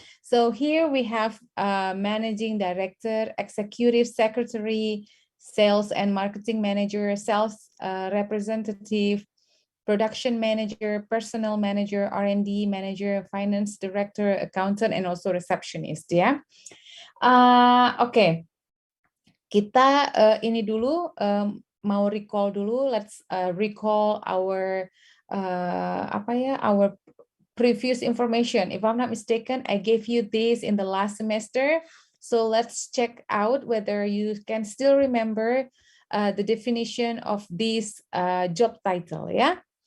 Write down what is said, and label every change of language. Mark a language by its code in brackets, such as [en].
[en] So here we have managing director, executive secretary, sales and marketing manager, sales representative, production manager, personnel manager, R&D manager, finance director, accountant, and also receptionist ya. Oke. [id] Kita ini dulu mau recall dulu. [en] Let's recall our our previous information. If I'm not mistaken, I gave you this in the last semester. So let's check out whether you can still remember the definition of this job title, yeah?